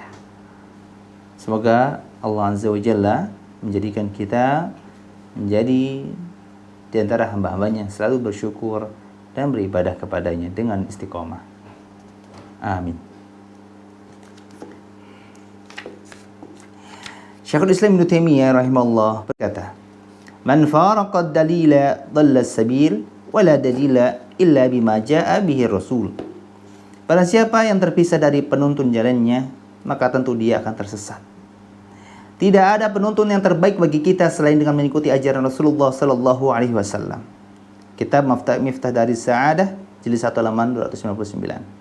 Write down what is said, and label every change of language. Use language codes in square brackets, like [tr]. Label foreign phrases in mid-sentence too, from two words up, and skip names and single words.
[id] Semoga Allah [ar] عز وجل [id] menjadikan kita menjadi di antara hamba-hambanya selalu bersyukur dan beribadah kepadanya dengan istiqomah. Amin. Syekhul Islam Ibnu Taimiyah rahimahullah berkata, [ar] "من فارق الدليل ضل السبيل ولا دليل إلا بما جاء به الرسول." [id] Barang siapa yang terpisah dari penuntun jalannya, maka tentu dia akan tersesat. Tidak ada penuntun yang terbaik bagi kita selain dengan mengikuti ajaran Rasulullah [ar] صلى الله عليه وسلم. [id] Kitab Miftah Daris Sa'adah, jilid 1 halaman 259.